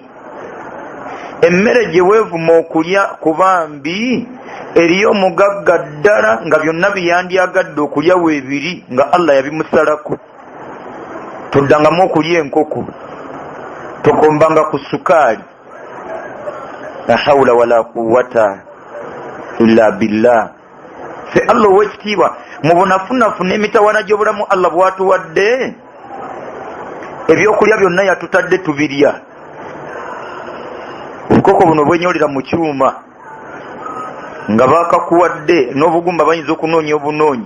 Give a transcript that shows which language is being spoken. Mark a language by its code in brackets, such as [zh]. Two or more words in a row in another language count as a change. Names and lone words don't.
[lg] Emmere gye weevuma okulya ku bambi eriyo omugagga ddala nga byonna byandyagadde okulya weebiri nga Allah yabimusalako. Toddangamu okulya enkoko, tokombanga ku sukaali. [ar] لا حول ولا قوة إلا بالله. [lg] Fe Allah ow'ekitiibwa mu bunafunafu n'emitawaana gy'obulamu Allah bw'atuwadde, ebyokulya byonna yatutadde tubirya. Obukoko buno bwenyolera mu kyuma nga baakakuwadde n'obugumba bayinza okunoonya obunoonyi.